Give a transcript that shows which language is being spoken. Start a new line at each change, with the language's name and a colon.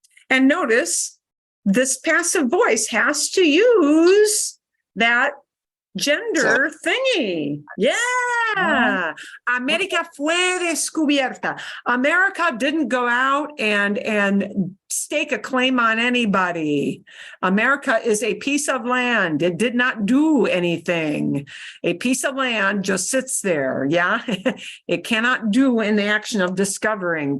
English: And notice this passive voice has to use that gender thingy. Yeah.
Spanish: América fue descubierta.
English: America didn't go out and stake a claim on anybody. America is a piece of land. It did not do anything. A piece of land just sits there. Yeah. It cannot do an action of discovering.